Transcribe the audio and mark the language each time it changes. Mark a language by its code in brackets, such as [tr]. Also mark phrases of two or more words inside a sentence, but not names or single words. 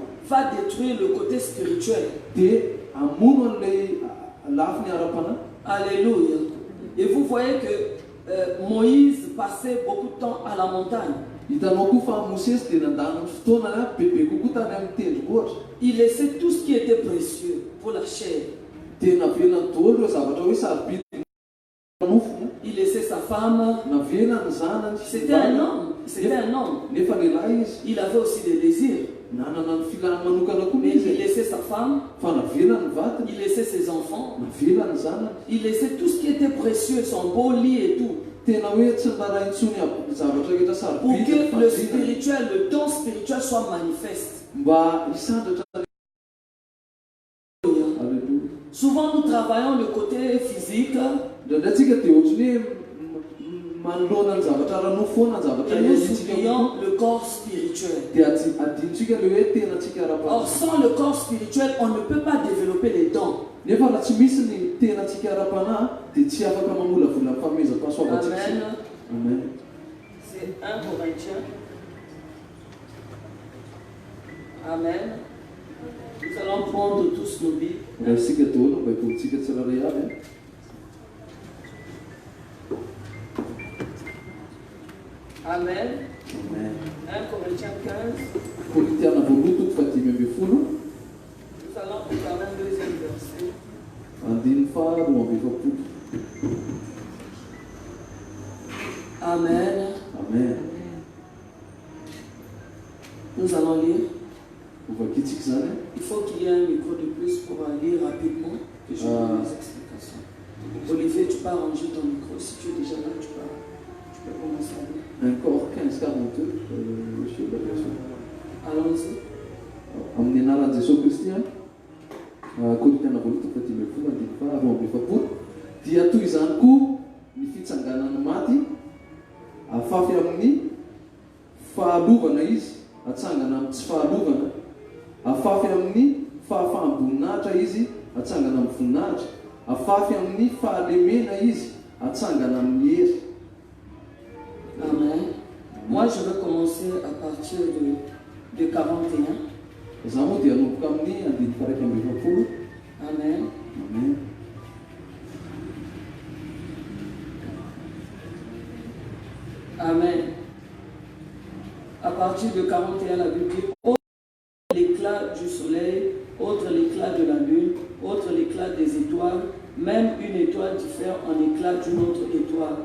[fr] va détruire le côté spirituel. [mg] dia amono an'ilay lafiny ara-panahy. [fr] Alléluia. Et vous voyez que Moïse passait beaucoup de temps à la montagne. [mg] Hitanao koa fa Mosesy dia nandany fotoana bebe kokoa tany amin'ny tendrombohitra. [fr] Il laissait tout ce qui était précieux pour la chair. [mg] Dia navelany daholo ireo zavatra hoe sarobidy nofo. [fr] Il laissait sa femme. [mg] Navelany zanany. [fr] C'était un homme. C'était un homme. [mg] Nefa lehilahy izy. [fr] Il avait aussi des désirs. [mg] Nanana ny filana manokana koa [fr] Mais il [mg] izy. [fr] laissait sa femme. [mg] Fa navelany vatany. [fr] Il laissait ses enfants. [mg] Navelany zanany. [fr] Il laissait tout ce qui était précieux, son beau lit et tout. [mg] Tena hoe tsy ndara intsony zavatra rehetra [fr] Pour [mg] sarobidy. [fr] que le spirituel, le don spirituel soit manifeste. [mg] Mba hisandratra. [fr] Alléluia. Souvent nous travaillons le côté physique [mg] Ndraindraitsika dia ohatrany hoe manoloana ny zavatra ara-nofo foana ny zavatra [fr] et nous [mg] iaintsika [fr] oublions le corps spirituel. [mg] dia adintsika le hoe tenantsika [fr] Or, [mg] ara-panahy. [fr] sans le corps spirituel, on ne peut pas développer les dons. [mg] Nefa raha tsy misy ny tenantsika ara-panahy dia tsy afaka mamolavola ny fanomezam-pahasoavantsika. Amen. Amen. [fr] C'est 1 Corinthiens. Amen. Nous allons prendre tous nos Bibles. [mg] Resika tono baibolitsika tsirairay avy. Amen. Amen. [fr] 1 Corinthiens 15. [mg] Korinthiana voaloha fadimy ambin'ny folo. [fr] Nous allons regarder un deuxième verset. [mg] Andiny faharoa amby efapolo. Amen. Amen. [fr] Nous allons lire. [mg] Ovakitsika zany. [fr] Il faut qu'il y ait un micro de plus pour lire rapidement, que je donne les explications. Olivier, tu peux arranger ton micro. Si tu es déjà là, tu peux commencer à lire. Encore 15-42, monsieur la version. Allons-y. [mg] Amin'ny anaran'i Jesosy Kristy, Korinthiana voaloha fadimy ambin'ny folo andiny faharoa amby efapolo. Dia toy izany koa ny fitsanganany maty, afafy amin'ny fahalovana izy, atsangana amin'ny tsy fahalovana. Afafy amin'ny fahafahamboninahitra izy, atsangana amin'ny voninahitra. Afafy amin'ny fahalemena izy, atsangana amin'ny hery. Amen. [fr] Moi, je vais commencer à partir de 41. [mg] Za moa dia hanomboka amin'ny andiny faraiky amby efapolo. Amen. Amen. Amen. [fr] À partir de 41, la Bible dit: autre l'éclat du soleil, autre l'éclat de la lune, autre l'éclat des étoiles, même une étoile diffère en éclat d'une autre étoile.